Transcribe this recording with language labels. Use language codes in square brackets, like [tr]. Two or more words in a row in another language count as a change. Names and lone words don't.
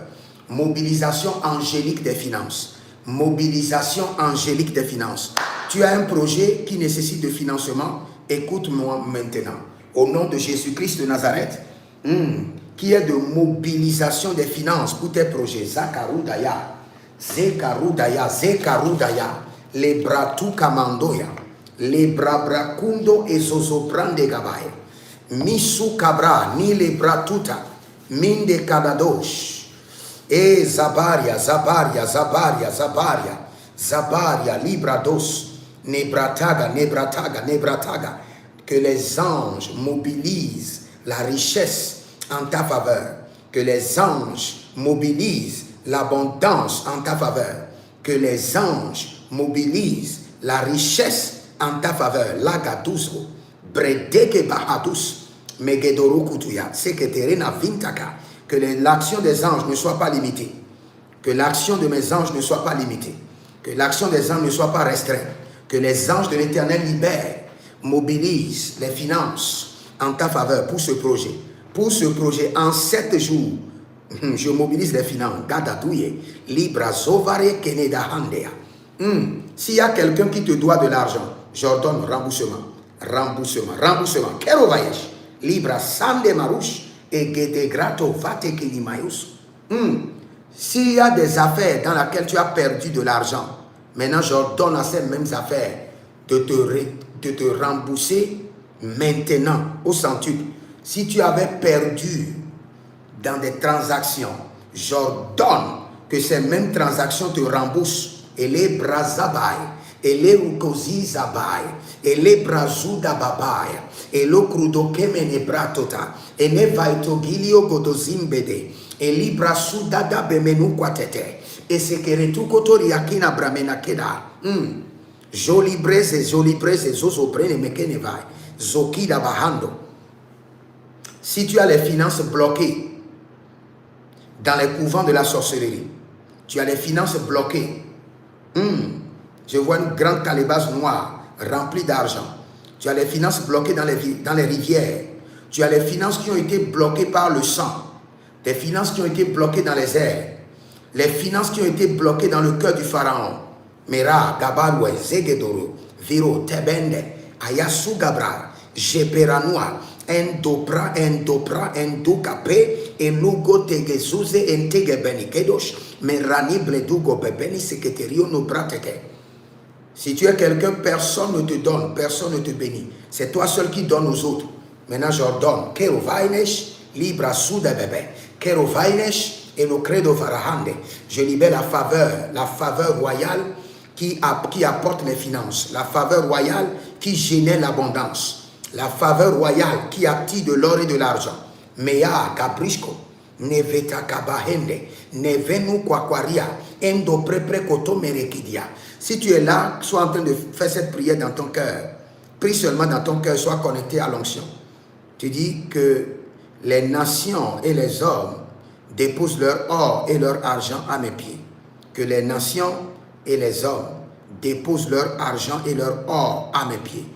[fr] Mobilisation angélique des finances. Mobilisation angélique des finances. Tu as un projet qui nécessite de financement. Écoute-moi maintenant. Au nom de Jésus-Christ de Nazareth, qui est de mobilisation des finances pour tes projets. Zakarudaya, Zekarudaya, Zekarudaya, les bratu kamandoya, les brabrakundo et zozobrande gabaya, misu kabra, ni les bratuta, minde kadadosh, et zabaria, zabaria, zabaria, zabaria, zabaria, librados, nebrataga, nebrataga, nebrataga, que les anges mobilisent la richesse en ta faveur, que les anges mobilisent l'abondance en ta faveur, que les anges mobilisent la richesse en ta faveur. Lagaduzo, bredeke bahadus, megedoro kutuya, seketerena vintaka, que l'action des anges ne soit pas limitée, que l'action de mes anges ne soit pas limitée, que l'action des anges ne soit pas restreinte, que les anges de l'Éternel libèrent, mobilisent les finances en ta faveur pour ce projet. Pour ce projet, en 7 jours, je mobilise les finances. Gadadouye, Libra, Zovare, Keneda, Handea. S'il y a quelqu'un qui te doit de l'argent, j'ordonne remboursement. Remboursement, remboursement. Kerovayesh, Libra, Sande Marouche, et Gede Grato, Vate Kenimayus. S'il y a des affaires dans lesquelles tu as perdu de l'argent, maintenant j'ordonne à ces mêmes affaires de te rembourser maintenant au centuple. Si tu avais perdu dans des transactions, j'ordonne que ces mêmes transactions te remboursent. Et les brazabai, et les rukozi zabai, et les brazuda babai, et le krudokemene bratota, et ne vaito gilio godozimbede, et libra sudada bemenu quatete, Et c'est que retukotori akina bramena keda. Joli breze, zozo prene mekene vai. Zokida bahando. Si tu as les finances bloquées dans les couvents de la sorcellerie, tu as les finances bloquées. Je vois une grande calebasse noire remplie d'argent. Tu as les finances bloquées dans les rivières. Tu as les finances qui ont été bloquées par le sang. Des finances qui ont été bloquées dans les airs. Les finances qui ont été bloquées dans le cœur du pharaon. Mera, Gabarwe, Zegedoro, Viro, Tebende, Ayasu Gabra, Jeperanua, Endopra, Endokape, Enugo Tegezuze, Entegebeni Kedosh, Merani Bledugo Bebeni, Seketerio no Brateke. Si tu es quelqu'un, personne ne te donne, personne ne te bénit. C'est toi seul qui donnes aux autres. Maintenant, j'ordonne. Kero Vainesh, Libra Souda Bebe. Kero Vainesh et le credo Farahande. Je libère la faveur royale qui apporte les finances. La faveur royale qui génère l'abondance. La faveur royale qui attire de l'or et de l'argent. Mea Gabrishko. Neveta Kabahende. Nevenu Kwakwaria. Endo Prepre Koto Merekidia. Si tu es là, sois en train de faire cette prière dans ton cœur. Prie seulement dans ton cœur, sois connecté à l'onction. Tu dis que les nations et les hommes déposent leur or et leur argent à mes pieds. Que les nations et les hommes déposent leur argent et leur or à mes pieds.